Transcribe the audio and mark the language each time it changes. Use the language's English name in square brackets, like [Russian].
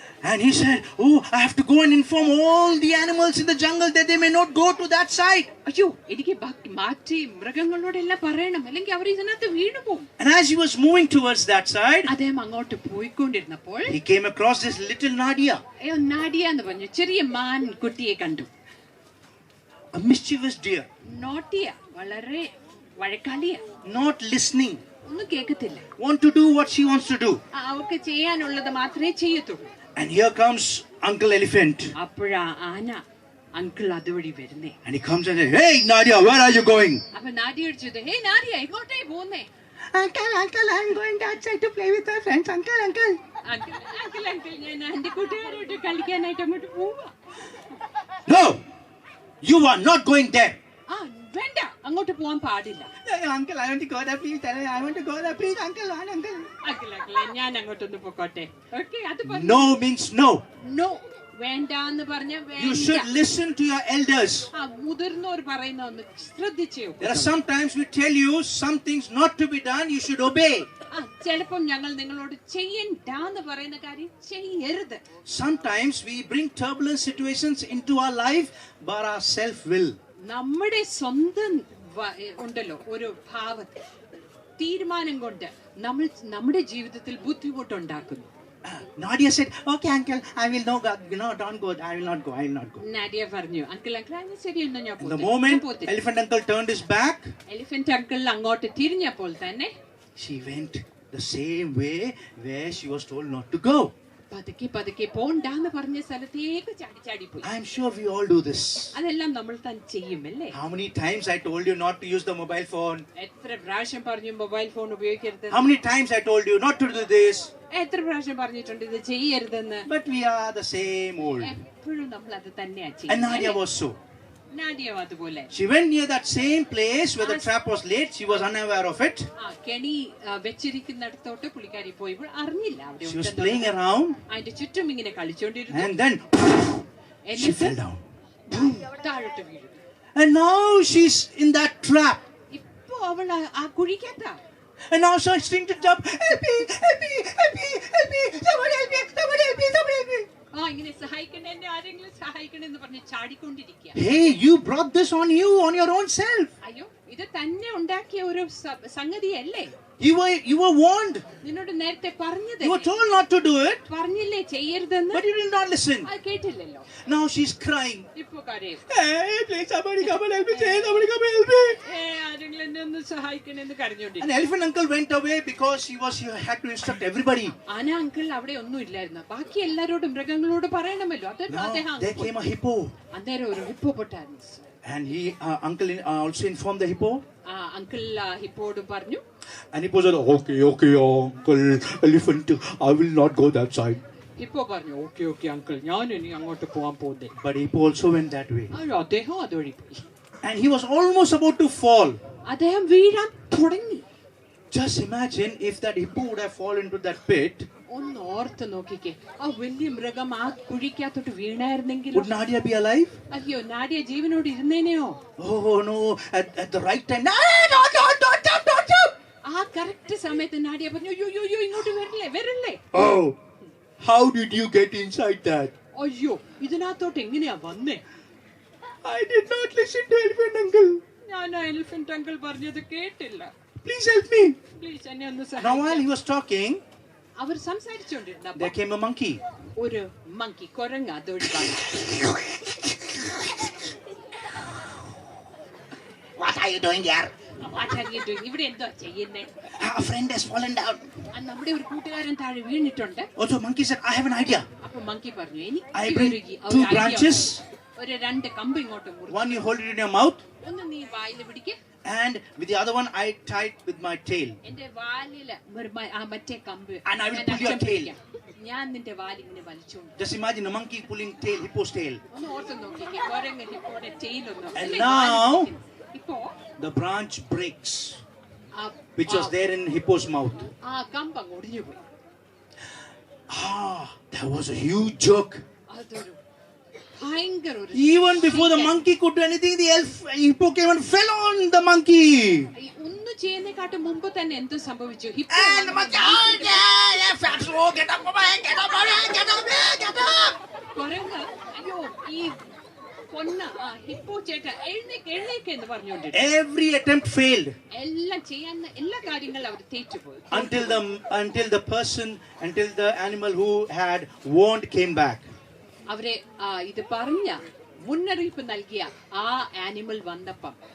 [English] And he said, oh, I have to go and inform all the animals in the jungle that they may not go to that side. [Malayalam] അയ്യോ, എനിക്ക് മാറ്റി മൃഗങ്ങളോടെല്ലാം പറയണം, അല്ലെങ്കിൽ അവർ ഇതിനകത്ത് വീണു പോകും. [English] And as he was moving towards that side, [Malayalam] അദ്ദേഹം അങ്ങോട്ട് പോയിക്കൊണ്ടിരുന്നപ്പോൾ [English] he came across this little Nadia, [Malayalam] നാഡിയ എന്ന് പറഞ്ഞു ചെറിയ മാൻ കുട്ടിയെ കണ്ടു. [English] a mischievous deer, [Malayalam] നോട്ടിയ, വളരെ വഴക്കാളിയ, [English] not listening, [Malayalam] ഒന്നും കേൾക്കത്തില്ല, [English] want to do what she wants to do. [Malayalam] അവർക്ക് ചെയ്യാനുള്ളത് മാത്രമേ ചെയ്യത്തുള്ളൂ. [English] And here comes Uncle Elephant. [Malayalam] അപ്പോഴാ ആന അങ്കിൾ അതുവഴി വരുന്നേ. [English] And he comes and says, hey Nadia, where are you going? [Malayalam] അപ്പൊ നാഡിയ ചോദിച്ചത്, ഹേ നാഡിയ, എങ്ങോട്ടേ പോകുന്നേ? [English] Uncle, I'm going outside to play with my friends. Uncle. [Malayalam] Uncle ഞാൻ എന്റെ കൂട്ടുകാരോട്ട് കളിക്കാനായിട്ട് അങ്ങോട്ട് പോവാ. [English] No, you are not going there. [Malayalam] വേണ്ട, അങ്ങോട്ട് പോവാൻ പാടില്ല. [English] Uncle, I want to go there, please. I want to go there, please. Uncle. [Malayalam] Uncle ഞാൻ അങ്ങോട്ടൊന്ന് പോക്കോട്ടെ. ഓക്കേ, അത് പറഞ്ഞു. [English] No means no. [Malayalam] നോ, വേണ്ട എന്ന് പറഞ്ഞ [English] You should listen to your elders. [Malayalam] മുതിർന്നവർ പറയുന്ന ഒന്ന് ശ്രദ്ധിച്ചേ. [English] There are sometimes we tell you some things not to be done, you should obey. [Malayalam] ചിലപ്പം ഞങ്ങൾ നിങ്ങളോട് ചെയ്യണ്ടാന്ന് പറയുന്ന കാര്യം ചെയ്യരുത്. [English] Sometimes we bring turbulent situations into our life by our self-will. [Malayalam] നമ്മുടെ സ്വന്തം ഉണ്ടല്ലോ ഒരു ഭാവത്തെ തീരുമാനം കൊണ്ട് നമ്മൾ നമ്മുടെ ജീവിതത്തിൽ ബുദ്ധിമുട്ടുണ്ടാക്കുന്നു. [English] Nadia said, okay uncle, I will not go. I will not go. [Malayalam] നാഡിയ പറഞ്ഞു, അങ്കിൾ ശരി എന്നാ ഞാൻ [English] The moment elephant uncle turned his back, [Malayalam] elephant uncle അങ്ങോട്ട് തിരിഞ്ഞപ്പോൾ തന്നെ [English] she went the same way where she was told not to go. [Malayalam] പതുക്കെ പോണ്ടാന്ന് പറഞ്ഞ സ്ഥലത്തേക്ക് ചാടി പോയി. [English] I am sure we all do this. [Malayalam] അതെല്ലാം നമ്മൾ തന്നെ ചെയ്യും അല്ലേ? [English] How many times I told you not to use the mobile phone? [Malayalam] എത്ര പ്രാവശ്യം പറഞ്ഞു മൊബൈൽ ഫോൺ ഉപയോഗിക്കരുത്? [English] How many times I told you not to do this? [Malayalam] എത്ര പ്രാവശ്യം പറഞ്ഞിട്ടുണ്ട് ഇത് ചെയ്യരുതെന്ന്? [English] But we are the same old. [Malayalam] എപ്പോഴും നമ്മൾ അത് തന്നെയാ [English] And [Malayalam] ചെയ്യുന്നത്. [English] Nadia was so. [Malayalam] നാഡിയ അതുപോലെ. [English] She went near that same place where the trap was laid. She was unaware of it. [Malayalam] കെണി വെച്ചിരിക്കുന്നിടത്തോട്ട് പുള്ളിക്കാരി പോയപ്പോൾ അറിഞ്ഞില്ല അവിടെ. [English] She was playing around. [Malayalam] അതിന്റെ ചുറ്റും ഇങ്ങനെ കളിച്ചോണ്ടിരുന്നു. [English] And then she fell down. [Malayalam] താഴോട്ട് വീണു. [English] And now she's in that trap. [Malayalam] ഇപ്പൊ അവൾ ആ കുഴിക്കത്താ. [English] And now she's trying to jump. Help me. Somebody help me. [Malayalam] ഇങ്ങനെ സഹായിക്കണേ, എന്നെ ആരെങ്കിലും സഹായിക്കണേ എന്ന് പറഞ്ഞ് ചാടിക്കൊണ്ടിരിക്കുക. [English] Hey, you brought this on you, on your own self. [Malayalam] അയ്യോ, ഇത് തന്നെ ഉണ്ടാക്കിയ ഒരു സംഗതിയല്ലേ? [English] You were warned. [Malayalam] നിന്നോട് നേരത്തെ പറഞ്ഞത്. [English] You were told not to do it. [Malayalam] പറഞ്ഞില്ലേ ചെയ്യരുതെന്ന്? [English] But you did not listen. [Malayalam] അത് കേട്ടില്ലല്ലോ. [English] Now she's crying. [Malayalam] ഇപ്പൊ കരയും. [English] Hey, please somebody come and help me. Somebody come and help me. [Malayalam] ആരെങ്കിലും എന്നെ ഒന്ന് സഹായിക്കണേ എന്ന് കരഞ്ഞോണ്ടിരിക്കും. [English] And elephant uncle went away because he had to instruct everybody. [Malayalam] ആന uncle അവിടെ ഒന്നും ഇല്ലായിരുന്നു. ബാക്കി എല്ലാരോടും മൃഗങ്ങളോട് പറയണമല്ലോ. [English] Now there came a hippo. [Malayalam] അന്നേരം ഒരു hippopotamus. [English] And uncle also informed the hippo. [Malayalam] Uncle ഹിപ്പോയോട് പറഞ്ഞു. [English] And hippo said, okay, uncle elephant, I will not go that side. [Malayalam] Hippo പറഞ്ഞു, ഓക്കെ അങ്കിൾ, ഞാൻ ഇനി അങ്ങോട്ട് പോകാൻ പോകുന്നില്ല. [English] But hippo also went that way. [Malayalam] അദ്ദേഹം അതുവഴി പോയി. [English] And he was almost about to fall. [Malayalam] അദ്ദേഹം വീഴാൻ തുടങ്ങി. [English] Just imagine if that hippo would have fallen into that pit. [Malayalam] ഒന്ന് ഓർത്ത് നോക്കിക്കേ, ആ വലിയ മൃഗം ആ കുഴിക്കകത്തോട്ട് വീണായിരുന്നെങ്കിൽ [English] Would Nadia be alive? [Malayalam] അയ്യോ, നാഡിയ ജീവനോട് ഇരുന്നേനെയോ? [English] Oh no, at the right time. Don't jump. [Malayalam] ആ കറക്റ്റ് സമയത്ത് നാഡിയ പറഞ്ഞു, അയ്യോ ഇങ്ങോട്ട് വരല്ലേ. [English] Oh, how did you get inside that? [Malayalam] അയ്യോ, ഇതിനകത്തോട്ട് എങ്ങനെയാ വന്നേ? [English] I did not listen to elephant uncle. [Malayalam] ഞാൻ എലിഫന്റ് അങ്കിൾ പറഞ്ഞത് കേട്ടില്ല. [English] Please help me. [Malayalam] പ്ലീസ് എന്നെ ഒന്ന് [English] Now while [Malayalam] സഹായിക്കണം. [English] he was talking, [Malayalam] our സംസാരിച്ചോണ്ടിരുന്നപ്പോ [English] there came a monkey. [Malayalam] ഒരു മങ്കി കുരങ്ങ് അതോടി വന്നു. [English] What are you doing here? [Malayalam] ഇവിടെ എന്തോ ചെയ്യുന്നേ? [English] A friend has fallen down. [Malayalam] നമ്മുടെ ഒരു കൂട്ടുകാരൻ താഴെ വീണിട്ടുണ്ട്. [English] Also monkey said, I have an idea. [Malayalam] അപ്പൊ മങ്കി പറഞ്ഞു, [English] I bring 2 branches. [Malayalam] ഒരു 2 കമ്പ് ഇങ്ങോട്ട് മുറിച്ചു. [English] One you hold it in your mouth. [Malayalam] ഒന്ന് നീ വായിൽ പിടിക്ക്. [English] And with the other one, I tied with my tail. [Malayalam] എന്റെ വാലില് മറ്റേ കമ്പ് [English] And I will [Malayalam] ഞാൻ [English] pull your [Malayalam] അറ്റം [English] tail. [Malayalam] പിടിക്കാം. ഞാൻ നിന്റെ വാലിങ്ങനെ വലിച്ചോണ്ട് [English] Just imagine a monkey pulling tail, hippo's tail. [Malayalam] ഒന്ന് ഓർത്ത് നോക്കിക്കേ കുരങ്ങ് ഹിപ്പോടെ tail ഒന്ന് [English] And [Malayalam] അല്ലേ? [English] now [Malayalam] ഇപ്പോ [English] the branch breaks, ആ- which was there in hippo's mouth. [Malayalam] ആ കമ്പ് അങ്ങ് ഒടിഞ്ഞു പോയി. [English] There was a huge jerk. [Malayalam] അതൊരു ഭയങ്കര ഒരു [English] Even before the monkey could do anything, the hippo came and fell on the monkey. [Malayalam] ഒന്നും ചെയ്യുന്നതിനെക്കാട്ട് മുമ്പ് തന്നെ എന്ത് സംഭവിച്ചു? [English] And the monkey, fatso, get up, get up, get up, get up. [Malayalam] കുരങ്ങ് അയ്യോ ഈ കൊന്ന ഹിപ്പോ ചേട്ടാ എഴുന്നേക്ക് എന്ന് പറഞ്ഞുകൊണ്ടിരുന്നു. [English] Every attempt failed [Malayalam] എല്ലാം ചെയ്യാൻ എല്ലാ കാര്യങ്ങളും അവർ തേറ്റുപോയി. [English] until the animal who had warned came back. [Malayalam] അവരെ ഇത് പറഞ്ഞ മുന്നറിയിപ്പ് നൽകിയ ആ ആനിമൽ വന്നപ്പം